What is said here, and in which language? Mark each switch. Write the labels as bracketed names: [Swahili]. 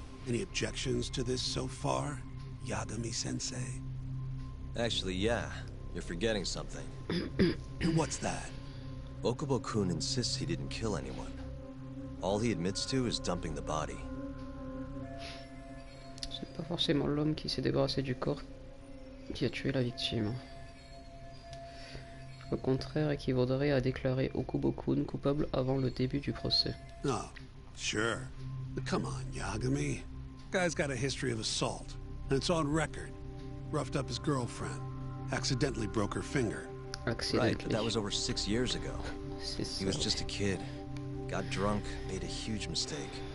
[English] Any objections to this so far, Yagami-sensei? Actually, yeah. You're forgetting something. And what's that? Okubo-kun insists he didn't kill anyone. All he admits to is dumping the body. [French] Ce n'est pas forcément l'homme qui s'est débarrassé du corps qui a tué la victime. Au contraire, équivaudrait à déclarer Okubo-kun coupable avant le début du procès. [English] Oh, sure. But come on, Yagami. Guy's got a history of assault, and it's on record. Roughed up his girlfriend. Accidentally broke her finger. Accidentally. Right, but that was over 6 years ago. He was just a kid. Got drunk, made a huge mistake.